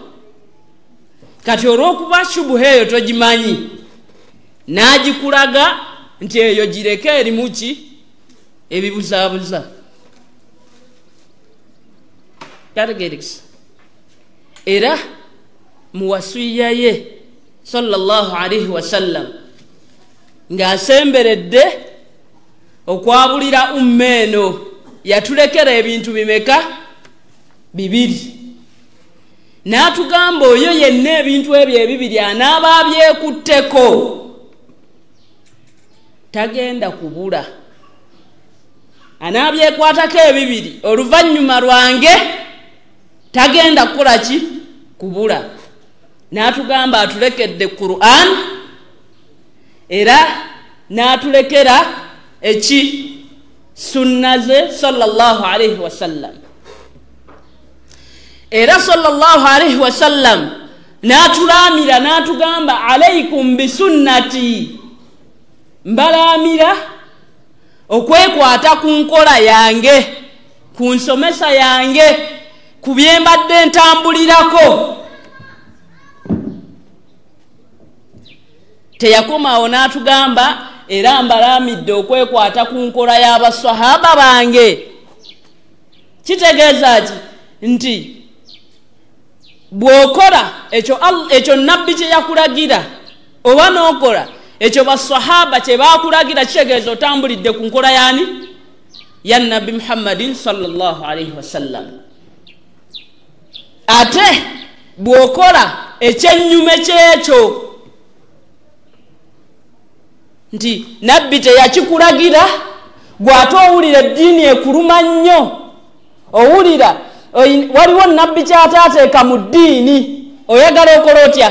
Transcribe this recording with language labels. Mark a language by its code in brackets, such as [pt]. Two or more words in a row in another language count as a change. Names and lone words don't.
[lg] Kati olw'okuba shubuha eyo togimanyi, n'agikulaga nti eyo gireke erimu ki ebibuzaabuza. Kategerekisa. Era mu wasiya ye [ar] صلى الله عليه وسلم [lg] ng'asemberedde okwabulira umma eno, yatulekera ebintu bimeka? Bibiri. N'atugamba oyo yenna ebintu ebyo ebibiri anaaba abyekutteko tagenda kubula. Anaabyekwatako ebibiri oluvannyuma lwange tagenda kukola ki? Kubula. N'atugamba atulekedde Qur'an era n'atulekera eki? Sunna ze [ar] صلى الله عليه وسلم. [lg] Era [ar] صلى الله عليه وسلم [lg] n'atulaamira n'atugamba [ar] عليكم بسنتي, [lg] mbalaamira okwekwata ku nkola yange, ku nsomesa yange, ku bye mbadde ntambulirako. Teyakomaawo n'atugamba era mbalaamidde okwekwata ku nkola y'abaswahaba bange. Kitegeeza ki? Nti bw'okola ekyo nabbi kye yakulagira oba n'okola ekyo baswahaba kye baakulagira, kitegeeza otambulidde ku nkola yaani? Ya Nabbi Muhammadin [ar] صلى الله عليه وسلم. [lg] Ate bw'okola ekyennyume ky'ekyo nti nabbi teyakikulagira, gw'ate owulira eddiini ekuluma nnyo, owulira waliwo nabbi kyataateeka mu ddiini, oyagala okola otya?